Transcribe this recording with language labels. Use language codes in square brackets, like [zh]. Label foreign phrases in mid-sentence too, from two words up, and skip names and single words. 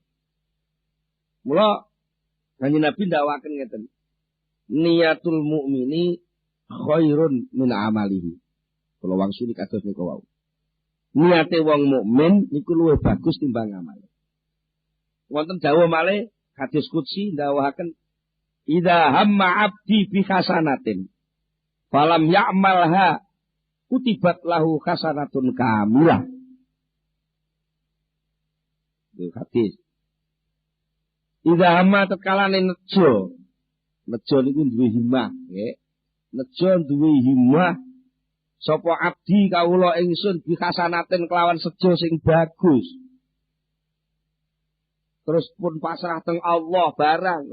[jv] Mula Kanjeng Nabi ndhawaken ngeten. [ar] نية المؤمن خير من عمله. [jv] Kula wangsuli kados niku wau. Niate wong mukmin niku luwih bagus timbang amale. Wonten dawuh malih hadis qudsi ndawuhaken [ar] إذا همّ عبدي بحسنة فلم يعملها كتبت له حسنة كاملة. [id] Itu hadis. [ar] إذا همّ [jv] tekalane nejo niku duwe himmah, nggih. Nejo duwe himmah sapa abdi kawula ingsun [ar] بحسنة [jv] kelawan sejo sing bagus. Terus pun pasrah teng Allah barang.